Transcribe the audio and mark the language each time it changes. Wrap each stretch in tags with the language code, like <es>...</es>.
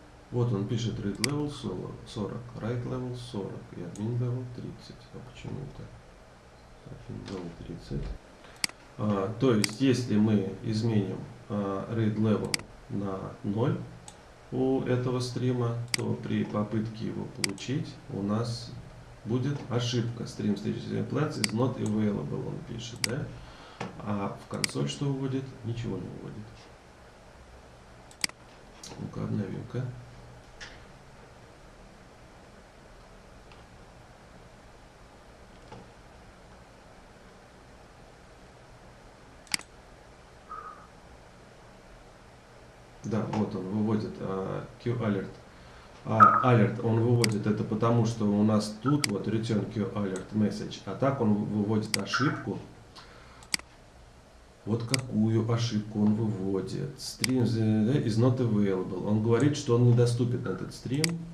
<ru>Вот он пишет read level 40, write level 40 и admin level 30. А почему это? Admin level 30. То есть, если мы изменим read level на 0 у этого стрима, то при попытке его получить у нас будет ошибка.</ru> <en>Stream stage plans is not available,</en> <ru>он пишет, да? А в консоль что выводит? Ничего не выводит. Ну-ка, обновим-ка. Да, вот он выводит Q-alert. Alert он выводит это потому, что у нас тут вот return Q-alert message, а так он выводит ошибку. Вот какую ошибку он выводит.</ru> <en>Stream is not available.</en> <ru>Он говорит, что он недоступен этот стрим.</ru>